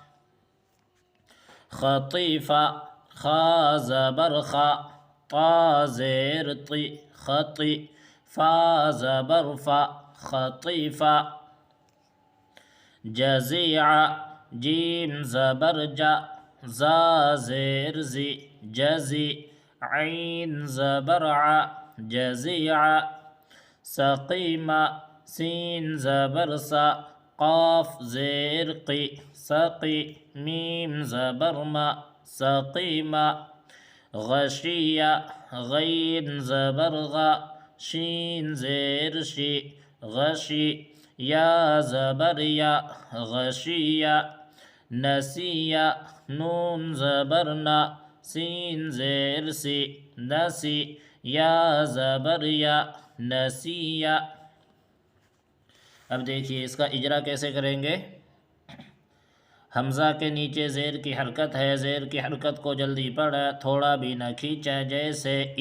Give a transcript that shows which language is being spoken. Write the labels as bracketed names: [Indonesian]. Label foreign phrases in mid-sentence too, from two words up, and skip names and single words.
[Urdu] خطیفہ، خا زبر خا، طا زیر طی، خطی، فا زبر فا، خطیفہ، جزیعہ، جیم زبر جا، زا زیر زی، جزی، عین زبر ع، جزیع، سقیما، سین زبر سا، قاف زیر قی، سقی، میم زبر ما، سقیما، غشیہ، غین زبر غا، شین زیر شی، غشی، یا زبر یا، غشیہ، نسیہ، نون زبر نا، سین زیر سی، نسی، یا زبر یا، نسیہ۔ اب دیکھیے اس کا اجرا کیسے کریں گے۔ حمزہ کے نیچے زیر کی حرکت ہے، زیر کی حرکت کو جلدی پڑھیں، تھوڑا بھی نہ کھینچیں، جیسے ای۔